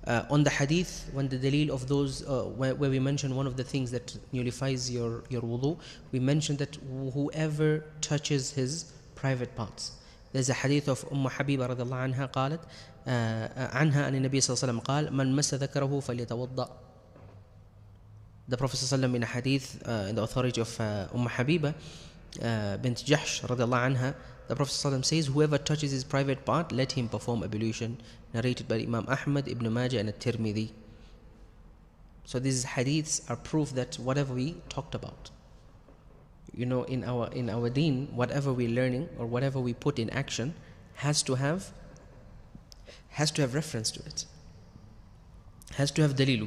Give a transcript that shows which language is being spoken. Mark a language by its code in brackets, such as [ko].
[en] On the hadith, when the dalil of those, where we mentioned one of the things that nullifies your wudu, we mentioned that whoever touches his private parts. There's a hadith of Habiba [ar] رضي الله عنها قالت عنها أن النبي صلى الله عليه وسلم قال من مس ذكره فليتوضأ. [en] The Prophet صلى الله عليه وسلم in a hadith, in the authority of Habiba bint Jahsh رضي الله عنها, the Prophet صلى الله عليه وسلم says, whoever touches his private part, let him perform ablution. Narrated by Imam Ahmad, Ibn Majah and At-Tirmidhi. So these hadiths are proof that whatever we talked about, you know, in our deen, whatever we're learning or whatever we put in action has to have reference to it, has to have dalil.